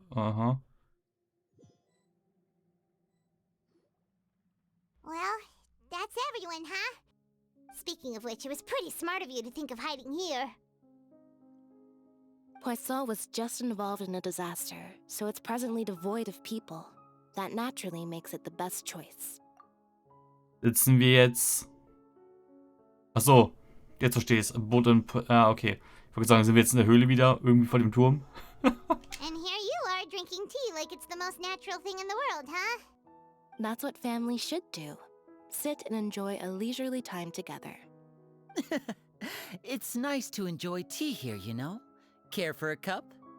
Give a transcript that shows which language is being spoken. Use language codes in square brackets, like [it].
[en] Well, that's everyone, huh? Speaking of which, it was pretty smart of you to think of hiding here. Poisson was just involved in a disaster, so it's presently devoid of people. That naturally makes it the best choice. [de] Sitzen wir jetzt. Ach so, jetzt verstehe ich's. Boot in. Okay. Ich wollte sagen, sind wir jetzt in der Höhle wieder? Irgendwie vor dem Turm? [en] And here you are drinking tea like it's the most natural thing in the world, huh? That's what family should do. Sit and enjoy a leisurely time together. It's nice to enjoy tea here, you know? Care for a cup?